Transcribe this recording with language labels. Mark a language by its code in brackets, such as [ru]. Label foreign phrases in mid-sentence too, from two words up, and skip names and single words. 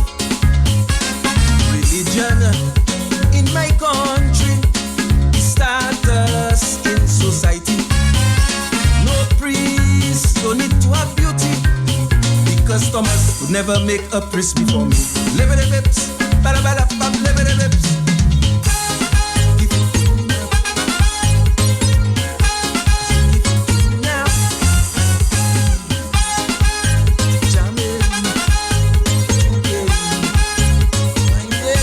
[en] Religion in my country is status in society. No priest, don't need to have beauty, because Thomas would never make a priest before me. Live the lips, bala bala pop, live the lips. Now, jamming, juking, winding.